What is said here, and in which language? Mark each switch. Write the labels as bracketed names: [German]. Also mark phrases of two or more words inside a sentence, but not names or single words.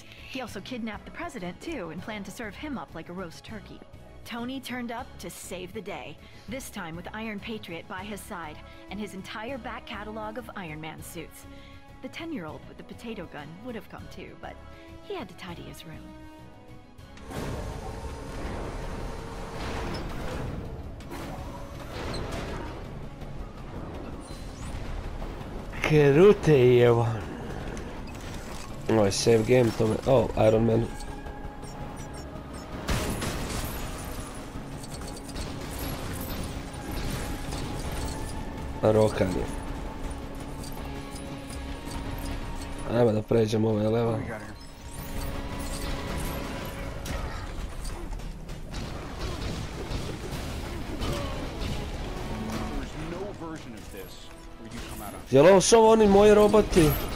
[English] He also kidnapped the president, too, and planned to serve him up like a roast turkey. Tony turned up to save the day, this time with Iron Patriot by his side, and his entire back catalog of Iron Man suits. The 10-year-old with the potato gun would have come too, but he had to tidy his room. Kerute jevo. [Serbian] Ovo je [English] save game [Serbian] tome. Oh, Iron Man. Rokanje. Ajmo da pređemo ovaj level. [English] What do we got here? There's no version of this where you come out on. [Serbian] Jel ovo su ovo oni moji roboti?